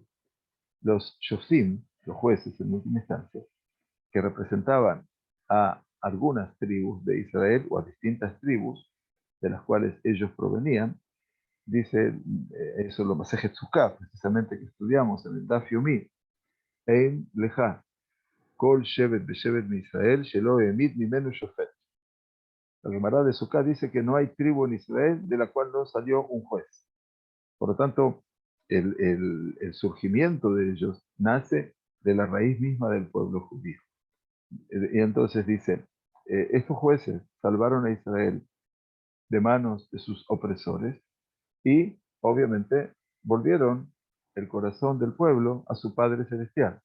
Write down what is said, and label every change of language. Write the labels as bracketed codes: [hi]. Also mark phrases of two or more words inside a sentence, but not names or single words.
[es] Los shofim, los jueces en última instancia, que representaban a algunas tribus de Israel o a distintas tribus de las cuales ellos provenían, dice eso lo Masejet Sukkah, precisamente que estudiamos en el [he] דף יומי, אין לך כל שבט בשבט ישראל שלא אמית ממנו שופט. [es] La Gemara de Sukkah dice que no hay tribu en Israel de la cual no salió un juez. Por lo tanto, el surgimiento de ellos nace de la raíz misma del pueblo judío. Y entonces dice, estos jueces salvaron a Israel de manos de sus opresores y obviamente volvieron el corazón del pueblo a su Padre Celestial.